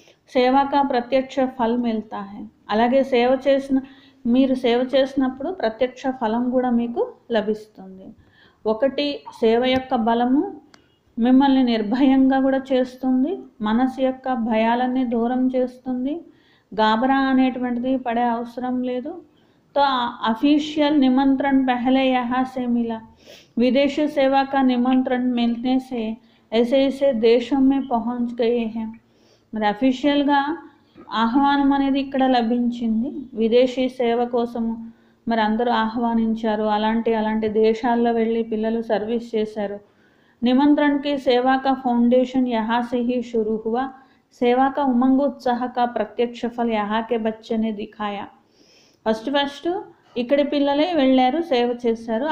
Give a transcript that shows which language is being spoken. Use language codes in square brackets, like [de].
[hi] సేవకా ప్రత్యక్ష ఫల్ మిల్తా హై. [te] అలాగే మీరు సేవ చేసినప్పుడు ప్రత్యక్ష ఫలం కూడా మీకు లభిస్తుంది. ఒకటి, సేవ యొక్క బలము మిమ్మల్ని నిర్భయంగా కూడా చేస్తుంది, మనసు యొక్క భయాలన్నీ దూరం చేస్తుంది, गाबरा అనేటువంటిది పడే అవసరం లేదు. [hi] तो ऑफिशियल निमंत्रण पहले यहाँ से मिला, विदेशी सेवा का निमंत्रण मिलने से ऐसे ऐसे देशों में पहुँच गए हैं. [te] మరి అఫీషియల్గా ఆహ్వానం అనేది ఇక్కడ లభించింది. విదేశీ సేవ కోసము మరి అందరూ ఆహ్వానించారు. అలాంటి దేశాల్లో వెళ్ళి పిల్లలు సర్వీస్ చేశారు. [hi] निमंत्रण की सेवा का फाउंडेशन यहाँ से ही शुरू हुआ. सेवा का उमंग उत्साह का प्रत्यक्ष फल यहाँ के बच्चे ने दिखाया. [te] ఫస్ట్ ఇక్కడి పిల్లలే వెళ్ళారు, సేవ చేశారు.